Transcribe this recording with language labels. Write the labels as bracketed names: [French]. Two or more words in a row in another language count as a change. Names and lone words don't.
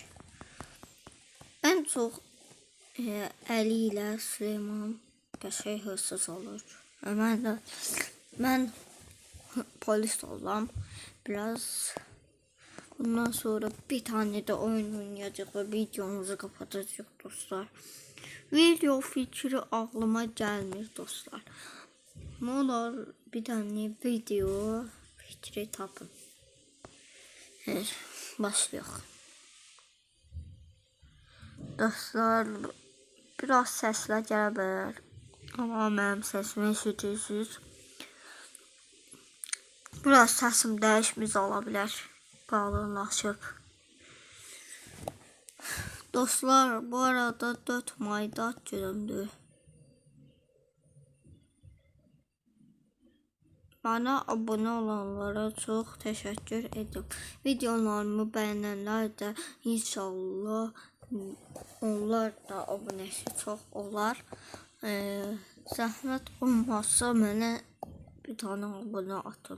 [Azerbaijani] Ən çox Əli ilə Süleyman qəşəng hırsız olur. Mən polis olam. [Turkish] Biraz bundan sonra bir tane de oyun oynayacaq və videomuzu kapatacaq dostlar. [Azerbaijani] Video fikri ağlıma gəlmir dostlar. [Turkish] Ne olur bir tane video fikri tapın. Evet, başlayalım. Dostlar biraz sesler [Azerbaijani] gələ bilər. Ama mənim sesimi eşidirsiniz. Biraz sesim dəyişmiş ola bilər. Qalınlaşıb. Dostlar bu arada 4 Mayda günümdür. [Turkish] Bana abone olanlara çok teşekkür ederim. Videolarımı beğenenler de inşallah onlar da abonesi çok olar. [Azerbaijani] Zəhmət olmazsa mənə bir tane abone atın.